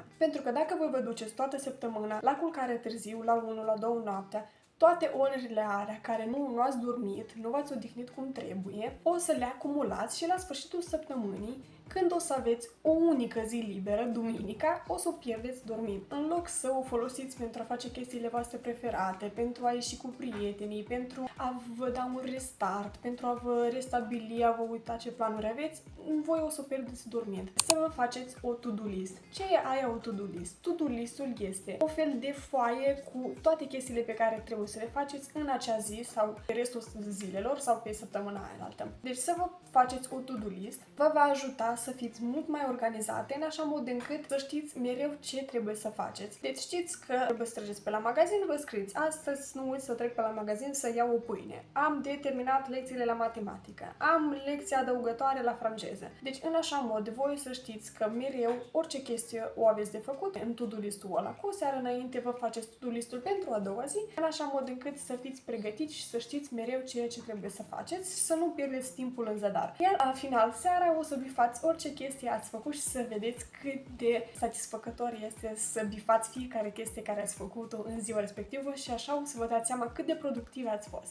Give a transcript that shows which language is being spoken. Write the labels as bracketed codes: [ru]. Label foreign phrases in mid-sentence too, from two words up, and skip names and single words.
[ro] Pentru că dacă voi vă duceți toată săptămâna la culcare târziu, la 1, la 2 noaptea, toate orele alea care nu ați dormit, nu v-ați odihnit cum trebuie, o să le acumulați și la sfârșitul săptămânii, când o să aveți o unică zi liberă, duminica, o să o pierdeți dormind. În loc să o folosiți pentru a face chestiile voastre preferate, pentru a ieși cu prietenii, pentru a vă da un restart, pentru a vă restabili, a vă uita ce planuri aveți, voi o să o pierdeți dormind. Să vă faceți o [en] to-do list. [ro] Ce e aia o [en] to-do list? To-do list- [ro] ul este o fel de foaie cu toate chestiile pe care trebuie să le faceți în acea zi sau pe restul zilelor sau pe săptămâna aia altă. Deci să vă faceți o [en] to-do list [ro] vă va ajuta să fiți mult mai organizate în așa mod încât să știți mereu ce trebuie să faceți. Deci știți că trebuie să treceți pe la magazin, vă scrieți astăzi nu uit să trec pe la magazin să iau o pâine. Am de terminat lecțiile la matematică. Am lecția adăugătoare la franceză. Deci în așa mod voi să știți că mereu orice chestie o aveți de făcut în [en] to-do list- [ro] ul ăla. Cu o seară înainte vă faceți [en] to-do list- [ro] ul pentru a doua zi, în așa mod încât să fiți pregătiți și să știți mereu ceea ce trebuie să faceți, să nu pierdeți timpul în zadar. Iar la final seara o să bifați orice chestie ați făcut și să vedeți cât de satisfăcător este să bifați fiecare chestie care ați făcut-o în ziua respectivă și așa o să vă dați seama cât de productiv ați fost.